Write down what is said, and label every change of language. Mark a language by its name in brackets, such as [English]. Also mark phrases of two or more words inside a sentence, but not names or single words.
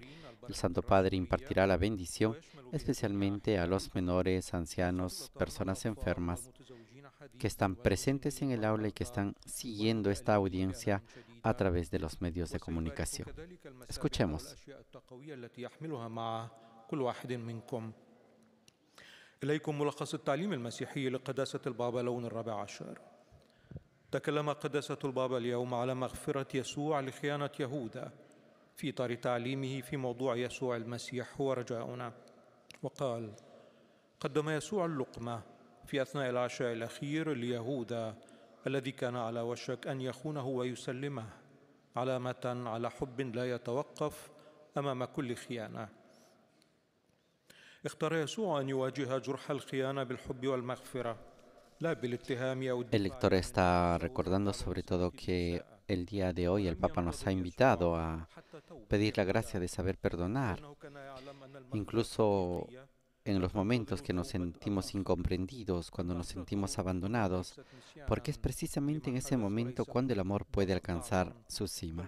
[Spanish] El Santo Padre impartirá la bendición, especialmente a los menores, ancianos, personas enfermas que están presentes en el aula y que están siguiendo esta audiencia a través de los medios de comunicación. Escuchemos. [Arabic] إليكم ملخص التعليم المسيحي لقداسة البابا لون الرابع عشر. تكلم قداسة البابا اليوم على مغفرة يسوع لخيانة يهوذا في إطار تعليمه في موضوع يسوع المسيح هو رجاؤنا، وقال: قدم يسوع اللقمة في أثناء العشاء الأخير ليهوذا الذي كان على وشك أن يخونه ويسلمه، علامة على حب لا يتوقف أمام كل خيانة. اختار يسوع أن يواجه جرح الخيانة بالحب والمغفرة، لا بالاتهام أو [Spanish] El lector está recordando sobre todo que el día de hoy el Papa nos ha invitado a pedir la gracia de saber perdonar, incluso en los momentos que nos sentimos incomprendidos, cuando nos sentimos abandonados, porque es precisamente en ese momento cuando el amor puede alcanzar su cima.